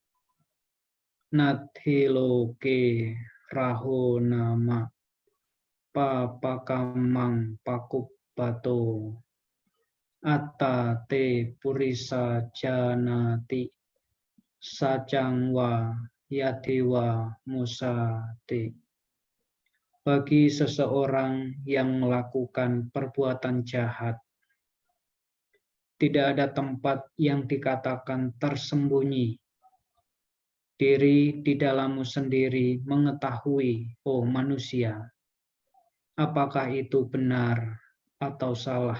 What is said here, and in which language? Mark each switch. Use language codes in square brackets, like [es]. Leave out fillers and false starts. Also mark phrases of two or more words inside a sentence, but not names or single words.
[pi] Nati loke raho nama papakamang pakubbato atta te purisa janati sajangwa yadiwa musate. [id] Bagi seseorang yang melakukan perbuatan jahat, tidak ada tempat yang dikatakan tersembunyi. Diri di dalammu sendiri mengetahui, oh manusia, apakah itu benar atau salah.